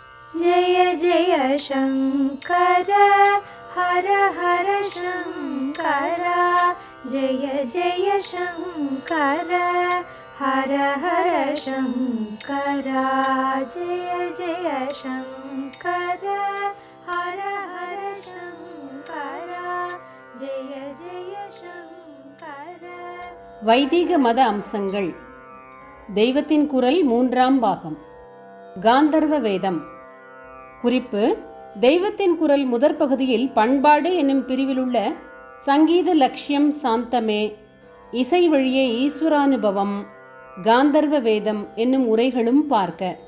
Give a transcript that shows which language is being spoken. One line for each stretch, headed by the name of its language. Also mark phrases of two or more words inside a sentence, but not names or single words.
Sanskrit: जय जय शङ्कर हर हर शङ्कर जय जय शङ्कर हर हर शङ्कर जय जय शङ्कर हर हर शङ्कर जय जय शङ्कर.
Tamil: வைதிக மத அம்சங்கள். தெய்வத்தின் குரல் 3ஆம் பாகம். காந்தர்வ வேதம். குறிப்பு: தெய்வத்தின் குரல் முதற் பகுதியில் பண்பாடு என்னும் பிரிவிலுள்ள சங்கீத லட்சியம் சாந்தமே, இசை வழியே ஈஸ்வரானுபவம், காந்தர்வ வேதம் என்னும் உரைகளும் பார்க்க.